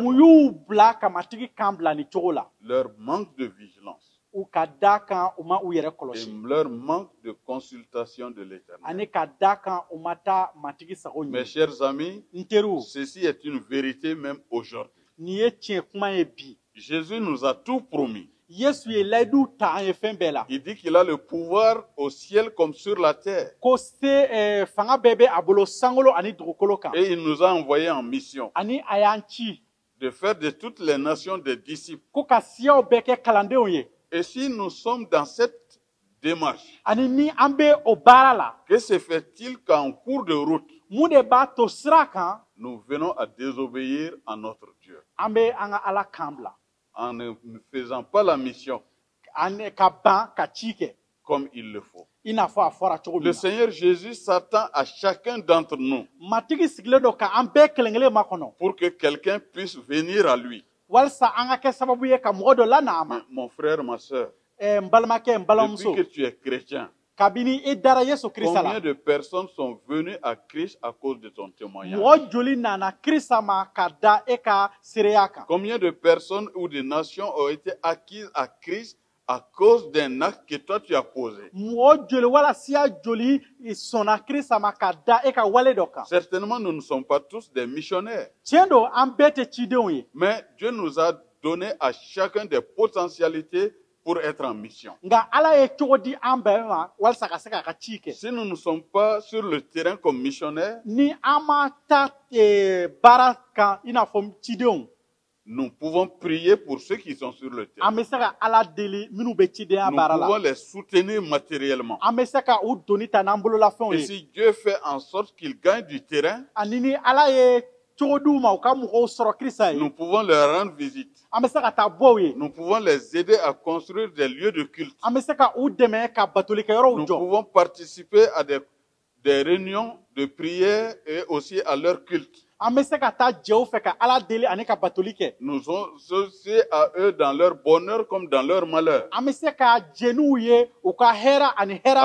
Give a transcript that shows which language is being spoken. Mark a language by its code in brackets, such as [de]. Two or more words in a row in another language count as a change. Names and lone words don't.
[bm] mun y'u bila ka matigi kan bila ni cogo la [fr] Leur manque de vigilance [bm] u ka da kan u ma u yɛrɛ [fr] et [bm] kɔlɔsi [fr] leur manque de consultation de l'Éternel. [bm] ani ka da kan u ma taa matigi sago [fr] Mes [bm] ɲini [fr] chers amis, [bm] n teriw [fr] ceci est une vérité même aujourd'hui. [bm] nin ye tiɲɛ kuma ye bi [fr] Jésus nous a tout promis. [bm] yesu ye layidu ta an ye fɛn bɛɛ la [fr] Il dit qu'il a le pouvoir au ciel comme sur la terre. [bm] ko fanga bɛɛ bɛ a bolo sankolo ani dugukolo kan [fr] Et il nous a envoyés en mission [bm] ani a y'an ci [fr] de faire de toutes les nations des disciples. [bm] ko ka siyaw bɛɛ kɛ kalandenw ye [fr] Et si nous sommes dans cette démarche, [bm] ani ni an bɛ o baara la [fr] que se fait-il qu'en cours de route, [bm] mun de b'a to sira kan [fr] nous venons à désobéir à notre Dieu [bm] an bɛ an ka ala kan bila [fr] en ne faisant pas la mission [bm] ka ban ka ci kɛ [fr] comme il le faut? [bm] i n'a fɔ a fɔra cogo min [fr] Le [bm] na [fr] Seigneur Jésus s'attend à chacun d'entre nous [bm] matigi sigilen don ka an bɛɛ kelen kelen makɔnɔ [fr] pour que quelqu'un puisse venir à lui. [bm] walasa an ka kɛ sababu ye ka mɔgɔ dɔ lana a ma [fr] Mon frère, ma soeur, [bm] n balimakɛ n [fr] depuis [bm] balimamuso [fr] que tu es chrétien, [bm] kabini i dara yesu kirisa [fr] combien [bm] la [fr] de personnes sont venues à Christ à cause de ton témoignage? [bm] mɔgɔ joli nana kirisa ma ka da e ka seereya kan [fr] Combien de personnes ou de nations ont été acquises à Christ à cause d'un acte que toi tu as posé? [bm] mɔgɔ joli wala siya joli sɔnna kirisa ma ka da e ka wale dɔ kan [fr] Certainement, nous ne sommes pas tous des missionnaires, [bm] tiɲɛ don an bɛɛ tɛ cidenw ye [fr] mais Dieu nous a donné à chacun des potentialités pour être en mission. [bm] nka ala ye cogo di an bɛɛ ma walasa ka se k'a ka ci kɛ [fr] Si nous ne sommes pas sur le terrain comme missionnaires, [bm] ni an ma ta baara kan i n'a fɔ cidenw [fr] nous pouvons prier pour ceux qui sont sur le terrain. [bm] an bɛ se ka ala deli minnu bɛ cidenya [fr] Nous [bm] baara [fr] pouvons [bm] la [fr] les soutenir matériellement. [bm] an bɛ se ka u doni ta n'an bololafɛnw [fr] Et [bm] ye [fr] si Dieu fait en sorte qu'ils gagnent du terrain, [bm] ani ni ala ye cogo di u ma u ka mɔgɔw sɔrɔ kirisa ye [fr] nous pouvons leur rendre visite. [bm] an bɛ se ka taa bɔ u ye [fr] Nous pouvons les aider à construire des lieux de culte. [bm] an bɛ se ka u dɛmɛ ka batolikɛyɔrɔw [fr] Nous [bm] jɔ [fr] pouvons participer à des réunions de prière et aussi à leur culte. [bm] an bɛ se ka taa jɛw fɛ ka ala deli ani ka batoli kɛ [fr] Nous sommes associés à eux dans leur bonheur comme dans leur malheur, [bm] an bɛ se ka jɛ n'u ye u ka hɛrɛ ani hɛrɛ